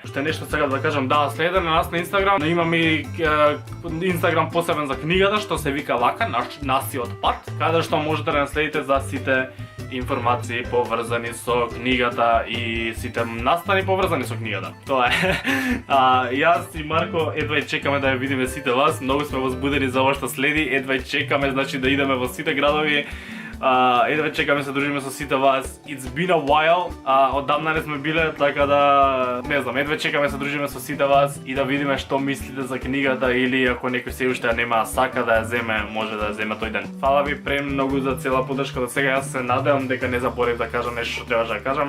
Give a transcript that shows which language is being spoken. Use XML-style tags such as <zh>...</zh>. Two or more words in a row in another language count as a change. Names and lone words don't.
<mk>Уште нешто сега да кажам, да, следете на нас на Инстаграм, но имаме и Инстаграм посебен за книгата што се вика вака, Насиот пат, каде што можете да наследите за сите информации поврзани со книгата и сите настани поврзани со книгата. Тоа е. Јас и Марко едва чекаме да ја видиме сите вас. Многу сме возбудени за ова што следи. Едва чекаме, значи, да идеме во сите градови. Едва чекаме се дружиме со сите вас.</mk> <en>It's been a while.</en> <mk>Одамна не сме биле, така да не знам, едва чекаме се дружиме со сите вас и да видиме што мислите за книгата или ако некој се уште нема сака да ја земе, може да ја земе тој ден. Фала ви премногу за цела поддршка до сега. Јас се надевам дека не заборев да кажам нешто што требаше да кажам.</mk>